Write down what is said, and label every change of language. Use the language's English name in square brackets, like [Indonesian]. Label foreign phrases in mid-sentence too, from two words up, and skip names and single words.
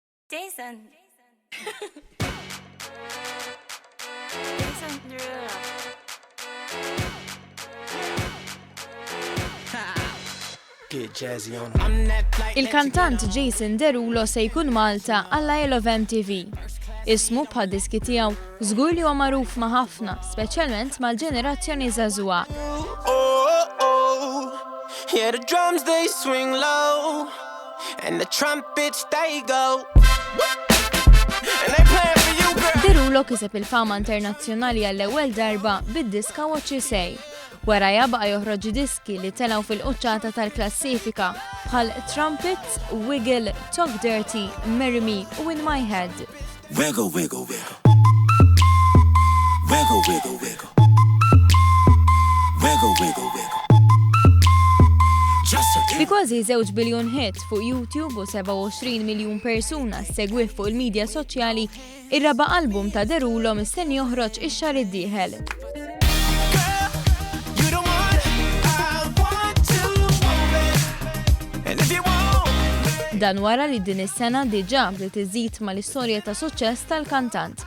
[English] Jason. Jason Derulo. Get jazzy on. I'm that flight. [Maltese] Il-kantant Jason Derulo se jkun Malta għall I Love MTV. Ismu bħad-diski tiegħu żgur li huwa magħruf ma' ħafna, speċjalment mal-ġenerazzjoni żagħżugħa. [English] Yeah, the drums they swing low and the trumpets they go. And they play for you, girl. [Maltese] Derulo kiseb il-fama internazzjonali għall-ewwel darba bid-diska What You Say. Wara baqa' joħroġ diski li telgħu fil-quċċata tal-klassifika bħal Trumpets, Wiggle, Talk Dirty, Marry Me u In My Head. [English] Wiggle, wiggle, wiggle. Wiggle, wiggle, wiggle. Wiggle, wiggle, wiggle. [Maltese] Bi kważi 2 biljun hit fuq YouTube u 27 miljun persuna segwih fuq il-medja soċjali, ir-raba' album ta' Derulo mistenni joħroġ ix-xahar id-dieħel. Dan wara li din is-sena diġà bdiet iżid mal-istorja ta' suċċess tal-kantant.